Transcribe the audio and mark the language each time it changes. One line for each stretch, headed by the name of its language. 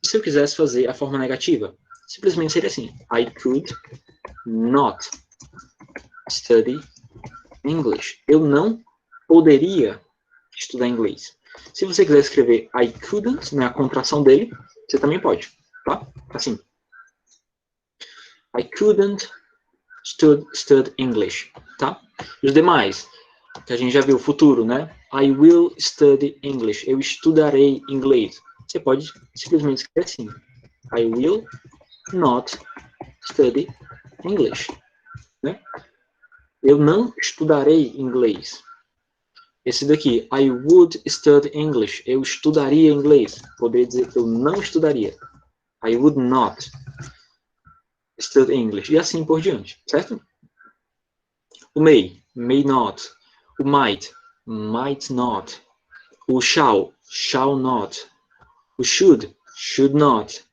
Portuguese: Se eu quisesse fazer a forma negativa, simplesmente seria assim:
English: I could not study English.
Portuguese: Eu não poderia estudar inglês. Se você quiser escrever I couldn't, né, a contração dele, você também pode, tá? Assim.
English: I couldn't study English, tá?
Portuguese: E os demais, que a gente já viu, futuro, né?
English: I will study English.
Portuguese: Eu estudarei inglês. Você pode simplesmente escrever assim.
English: I will not study English. Né?
Portuguese: Eu não estudarei inglês. Esse daqui,
English: I would study English.
Portuguese: Eu estudaria inglês. Poderia dizer que eu não estudaria.
English: I would not study English.
Portuguese: E assim por diante, certo?
English: O may not. O might not. O shall not. O should not.